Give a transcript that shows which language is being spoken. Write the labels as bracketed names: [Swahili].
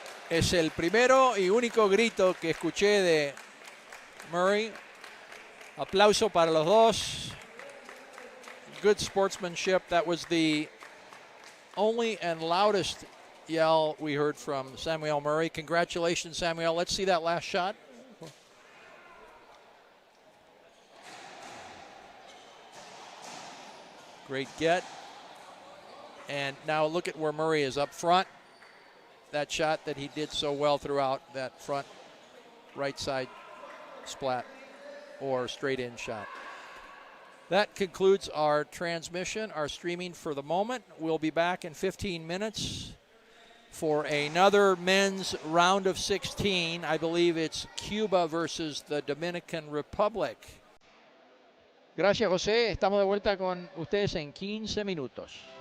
[Spanish] Es el primero y único grito que escuché de Murray. Aplauso para los dos. [English] Good sportsmanship. That was the only and loudest yell we heard from Samuel Murray. Congratulations, Samuel. Let's see that last shot. Great get. And now look at where Murray is up front. That shot that he did so well throughout, that front right side splat or straight in shot. That concludes our transmission, our streaming for the moment. We'll be back in 15 minutes for another men's round of 16. I believe it's Cuba versus the Dominican Republic. [Spanish] Gracias, José. Estamos de vuelta con ustedes en 15 minutos.